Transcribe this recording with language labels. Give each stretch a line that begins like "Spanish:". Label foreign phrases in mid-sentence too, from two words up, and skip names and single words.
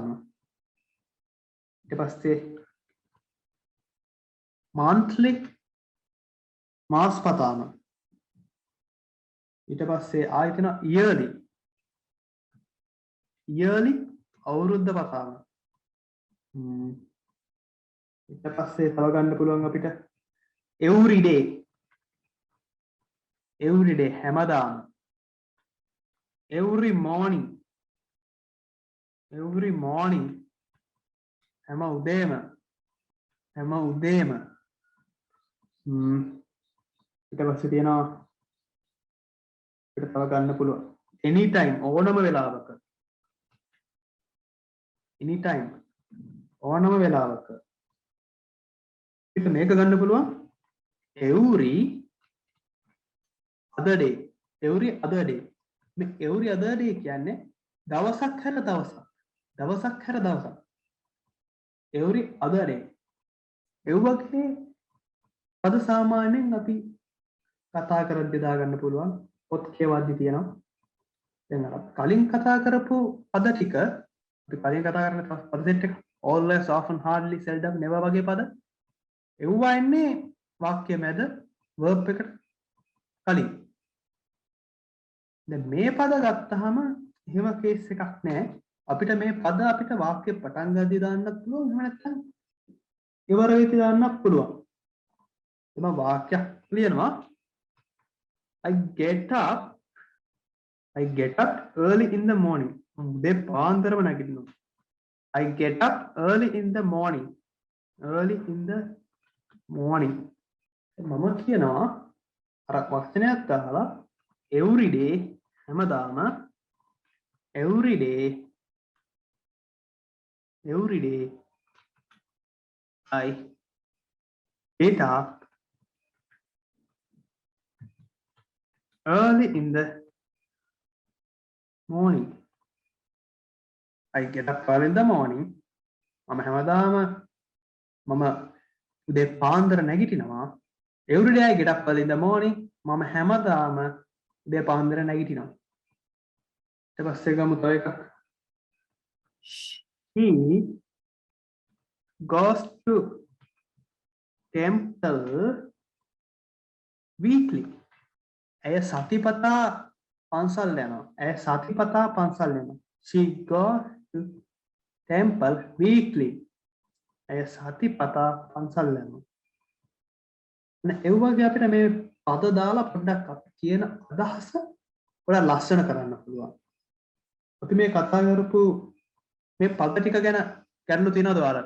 Sinhala: ඊට පස්සේ monthly මාසපතාම. ඊට පස්සේ ආයෙ තියෙනවා yearly අවුරුද්ද පතාම. ඊට පස්සේ තව ගන්න පුළුවන් අපිට
English: every day
Sinhala: හැමදාම.
English: every morning
Sinhala: හැම උදේම ඊට පස්සේ තියෙනවා අපිට තව ගන්න පුළුවන් anytime ඕනම වෙලාවක. anytime ඕනම වෙලාවක. ඊට මේක ගන්න පුළුවන්
English: every other day.
Sinhala: මේ
English: every other day
Sinhala: කියන්නේ දවසක් හැර දවසක්.
English: every other day.
Sinhala: ඒ වගේ පද සාමාන්‍යයෙන් අපි කතා කරද්දී දාගන්න පුළුවන්. පොත් කියවද්දී තියෙනවා. දැන් අර කලින් කතා කරපු පද ටික අපි කලින් කතා කරන පද සෙට් එක
English: always, often, hardly, seldom, never
Sinhala: වගේ පද එව්වා එන්නේ වාක්‍ය මැද verb එකට කලින්. දැන් මේ පද ගත්තාම එහෙම කේස් එකක් නැහැ. අපිට මේ පද අපිට වාක්‍ය පටන් ගද්දී දාන්නත් පුළුවන්. එහෙම නැත්නම් ඉවර වෙද්දී දාන්නත් පුළුවන්. එම වාක්‍යයක් ලියනවා
English: I get up early in the morning.
Sinhala: උදේ පාන්දරම නැගිටිනවා.
English: I get up early in the morning.
Sinhala: මම කියනවා අර වචනයක් දාලා
English: every day
Sinhala: හැමදාම
English: every day I get up early in the morning. I get up early in the morning.
Sinhala: මම හැමදාම මම උදේ පාන්දර නැගිටිනවා.
English: Every day I get up early in the morning.
Sinhala: මම හැමදාම උදේ පාන්දර නැගිටිනවා. ඊට පස්සේ ගමු තව එකක්.
English: He goes to temple weekly.
Sinhala: ඇය සතිපතා පන්සල් යනවා. ඇය සතිපතා පන්සල් යනවා.
English: She goes to temple weekly.
Sinhala: ඇය සතිපතා පන්සල් යනවා. ඒ වගේ අපිට මේ පද දාලා පොඩ්ඩක් අපි කියන අදහස පොඩ්ඩක් ලස්සන කරන්න පුළුවන්. අපි මේ කතා කරපු මේ පද ටික ගැන ගැටලු තියෙනවද ඔයාලට?